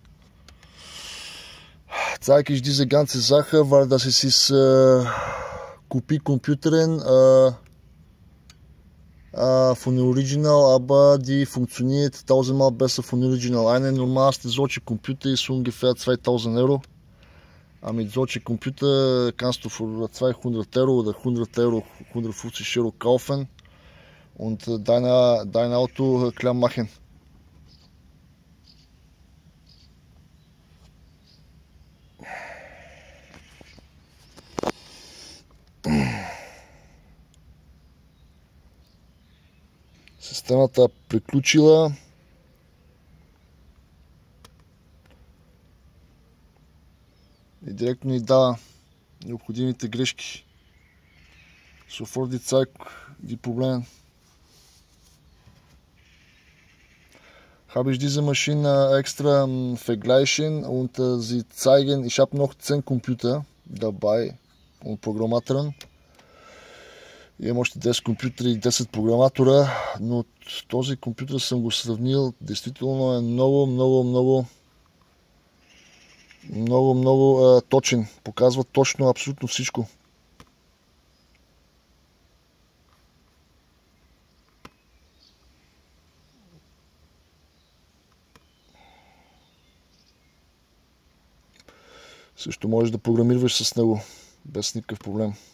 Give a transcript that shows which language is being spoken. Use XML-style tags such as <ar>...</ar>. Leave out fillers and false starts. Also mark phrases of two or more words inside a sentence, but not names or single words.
<de>Zeige ich diese ganze Sache, weil das ist Kopie-Computerin von Original, aber die funktioniert 1000-mal besser von Original. Eine normalste solche Computer ist ungefähr 2000 Euro. Aber mit solchen Computer kannst du für 200 Euro oder 100 Euro, 150 Euro kaufen und dein Auto klar machen.</de> <bg>Системата приключила. И директно ни дава необходимите грешки.</bg> <de>Sofort die Zeit, die Probleme. Habe ich diese Maschine extra vergleichen und sie zeigen, ich habe noch 10 Computer dabei und Programmatoren.</de> <bg>Имам още 10 компютъра и 10 програматора, но този компютър съм го сравнил. Действително е много точен. Показва точно абсолютно всичко. Също можеш да програмираш с него без никакъв проблем.</bg>